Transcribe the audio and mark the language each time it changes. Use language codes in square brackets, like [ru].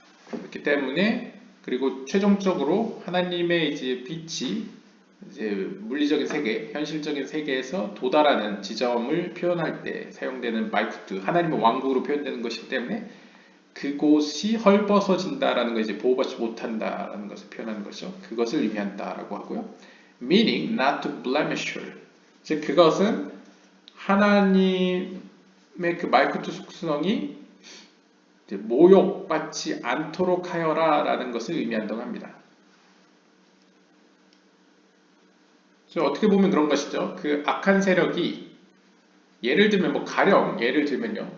[ko] 그렇기 때문에 그리고 최종적으로 하나님의 이제 빛이 이제 물리적인 세계, 현실적인 세계에서 도달하는 지점을 표현할 때 사용되는 말쿠트, 하나님의 왕국으로 표현되는 것이기 때문에 그곳이 헐벗어진다라는 거 이제 보호받지 못한다라는 것을 표현하는 것이죠. 그것을 의미한다라고 하고요. [en] Meaning not to blemish her. [ko] 즉 그것은 하나님의 그 말쿠트 속성이 모욕받지 않도록 하여라라는 것을 의미한다고 합니다. 그래서 어떻게 보면 그런 것이죠. 그 악한 세력이 예를 들면 예를 들면요.